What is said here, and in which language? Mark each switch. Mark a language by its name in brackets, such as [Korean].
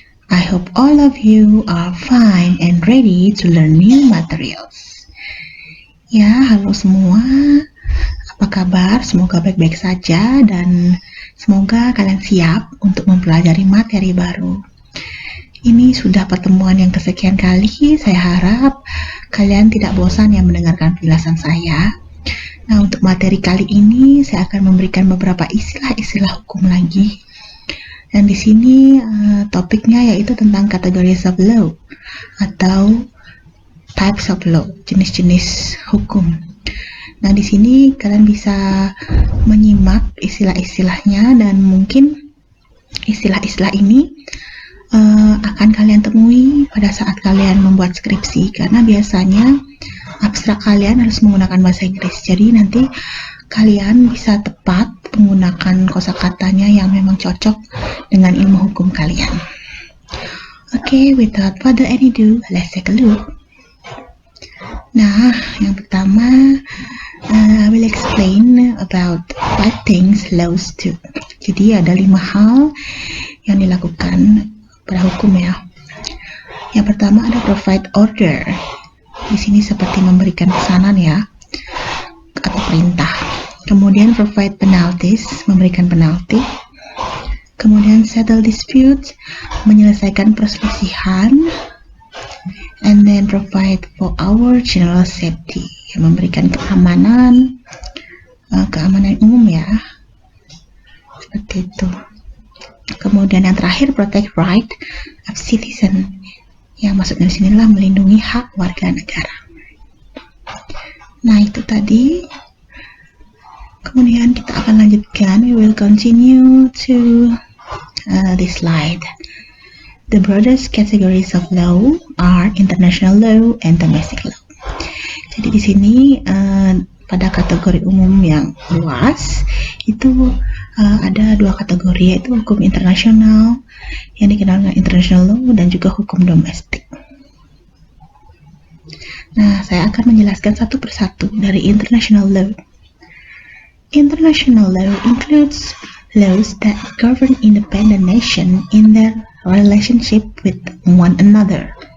[English] I hope all of you are fine and ready to learn new materials. [Indonesian] Ya, halo semua. Apa kabar? Semoga baik-baik saja dan semoga kalian siap untuk mempelajari materi baru. Ini sudah pertemuan yang kesekian kali. Saya harap kalian tidak bosan yang mendengarkan penjelasan saya. Nah, untuk materi kali ini saya akan memberikan beberapa istilah-istilah hukum lagi. Dan di sini topiknya yaitu tentang [English] categories of law [Indonesian] atau [English] types of law, [Indonesian] jenis-jenis hukum. Nah, di sini kalian bisa menyimak istilah-istilahnya dan mungkin istilah-istilah ini akan kalian temui pada saat kalian membuat skripsi, karena biasanya abstrak kalian harus menggunakan bahasa Inggris. Jadi nanti kalian bisa tepat menggunakan kosakatanya yang memang cocok dengan ilmu hukum kalian. [English] Okay, without further ado, let's take a look. [Indonesian] Nah, yang pertama, [English] I will explain about 5 things laws do. [Indonesian] Jadi ada 5 hal yang dilakukan pada hukum ya. Yang pertama ada [English] provide order. [Indonesian] Di sini seperti memberikan pesanan ya, atau perintah. Kemudian [English] provide penalties, [Indonesian] memberikan penalti. Kemudian [English] settle dispute, [Indonesian] menyelesaikan perselisihan. [English] And then provide for our general safety, [Indonesian] memberikan keamanan, keamanan umum ya, seperti itu. Kemudian yang terakhir [English] protect right of citizen, [Indonesian] yang maksudnya di sinilah melindungi hak warga negara. Nah, itu tadi. Kemudian kita akan lanjutkan. [English] We will continue to this slide. The broadest categories of law are international law and domestic law. [Indonesian] Jadi di sini pada kategori umum yang luas itu ada 2 kategori, yaitu hukum internasional yang dikenal dengan [English] international law [Indonesian] dan juga hukum domestik. Nah, saya akan menjelaskan satu persatu dari [English] international law. International law includes laws that govern independent nations in their relationship with one another.